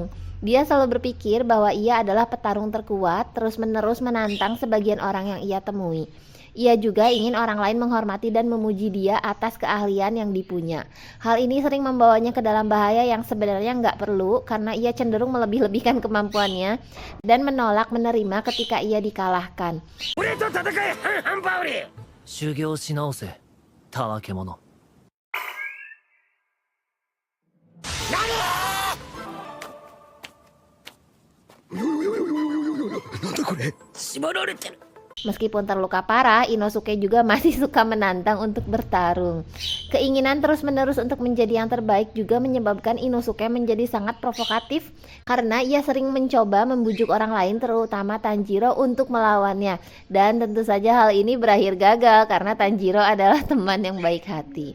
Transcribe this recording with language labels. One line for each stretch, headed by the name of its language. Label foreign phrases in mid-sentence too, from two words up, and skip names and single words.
Indonesian: Dia selalu berpikir bahwa ia adalah petarung terkuat, terus-menerus menantang sebagian orang yang ia temui. Ia juga ingin orang lain menghormati dan memuji dia atas keahlian yang dipunya. Hal ini sering membawanya ke dalam bahaya yang sebenarnya nggak perlu karena ia cenderung melebih-lebihkan kemampuannya dan menolak menerima ketika ia dikalahkan.
Japanese: 俺と戦え半々バウリ修行し直せたわけ者。なんだこれ縛られてる
Indonesian: Meskipun terluka parah, Inosuke juga masih suka menantang untuk bertarung. Keinginan terus-menerus untuk menjadi yang terbaik juga menyebabkan Inosuke menjadi sangat provokatif karena ia sering mencoba membujuk orang lain, terutama Tanjiro, untuk melawannya. Dan tentu saja hal ini berakhir gagal karena Tanjiro adalah teman yang baik hati.